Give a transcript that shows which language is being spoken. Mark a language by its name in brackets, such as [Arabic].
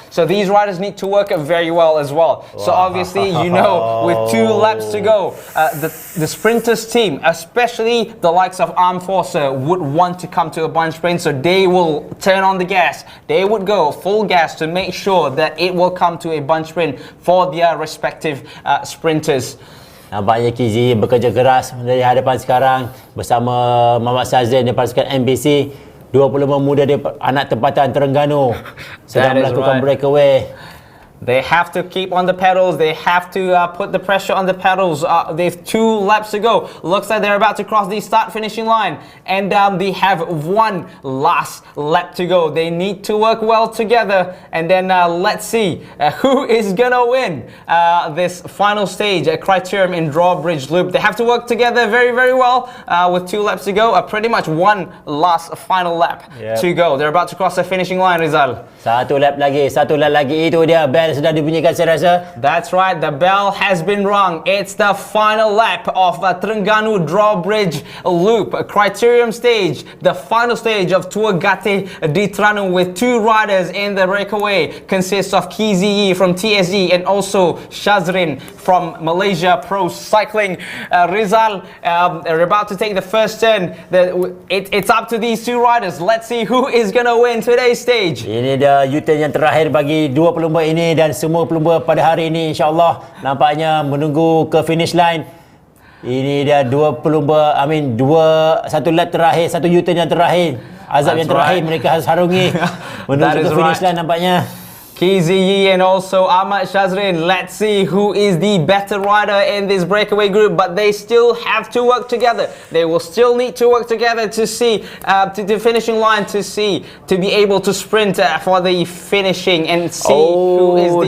[English] So these riders need to work very well as well. So obviously, with 2 laps to go, the sprinters team, especially the likes of Armed Forcer, would want to come to a bunch sprint. So they will turn on the gas. They would go full gas to make sure that it will come to a bunch sprint for their respective sprinters. [Malay] Nampaknya Kizi bekerja keras dari hadapan sekarang bersama Muhammad Shazrin dari pasukan MPC. 25 muda dia anak tempatan Terengganu sedang melakukan breakaway. [English] They have to keep on the pedals. They have to put the pressure on the pedals. They've 2 laps to go. Looks like they're about to cross the start-finishing line. And they have 1 last lap to go. They need to work well together. And then let's see who is going to win this final stage at Criterium in Drawbridge Loop. They have to work together very, very well with 2 laps to go. Pretty much 1 last final lap to go. They're about to cross the finishing line, Rizal. [Malay] 1 lap lagi. Itu dia bell sudah dibunyikan saya rasa. [English] That's right, the bell has been rung. It's the final lap of Terengganu Drawbridge Loop, Criterium stage, the final stage of Tour Gateh di Tranung, with 2 riders in the breakaway. Consists of Kizi from TSG and also Shazrin from Malaysia Pro Cycling. Rizal, are about to take the first turn. It's up to these 2 riders. Let's see who is going to win today's stage. [Malay] Ini dia U-turn yang terakhir bagi 2 pelumba ini, dan semua pelumba pada hari ini insya-Allah nampaknya menunggu ke finish line. Ini dia 2 pelumba, 1 lap terakhir, 1 U-turn yang terakhir. Azab yang terakhir mereka harus harungi menuju ke finish line nampaknya. [English] Kizi and also Ahmad Shazrin. Let's see who is the better rider in this breakaway group, but they still have to work together. They will still need to work together to see to the finishing line, to be able to sprint for the finishing and see who is the